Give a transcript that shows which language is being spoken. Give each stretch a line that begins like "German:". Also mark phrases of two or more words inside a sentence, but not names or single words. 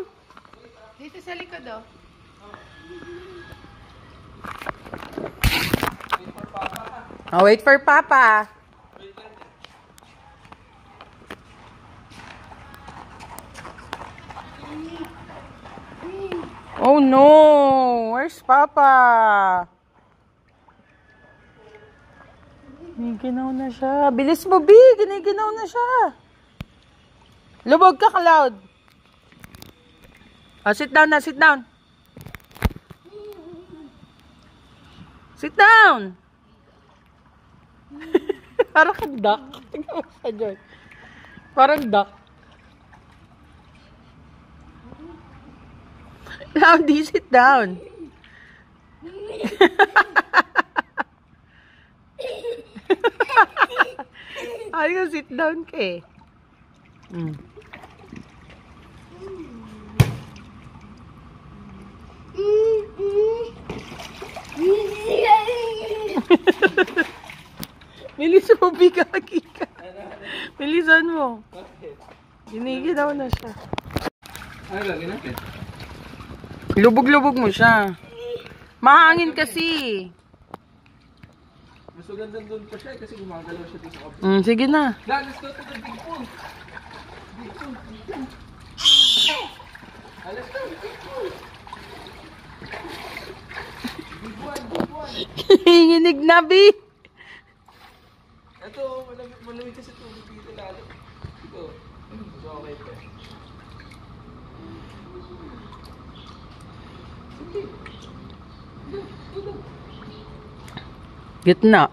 Filipino: Dito sa likod oh.
English: Oh, wait for Papa. Oh no! Where's Papa?
Filipino: Giniginaw na siya. Bilis mo, B! Giniginaw na siya. Lubog ka, Cloud.
English: Oh, sit down na, sit down. Sit down!
Filipino: Parang kang duck. Tingnan mo siya dyan. Parang duck. Cloudy,
English: sit down.
Filipino: Ayaw,
English: sit down
Filipino: ka eh. Bilis mo, bigagi ka. Bilisan mo. Giniginaw na siya. Ano lagyan natin? Lubog-lubog mo siya. Mahangin kasi. Mas maganda doon pa siya kasi gumagalaw siya doon sa kapit. Sige na.
English: Dad, let's go to the big pool. Big pool, big pool. Let's go, big pool. Big one, big one.
Filipino: Hinginig na, Bi. Ito, malamig kasi tubig dito lalo. Ito, so okay pa. Gitna.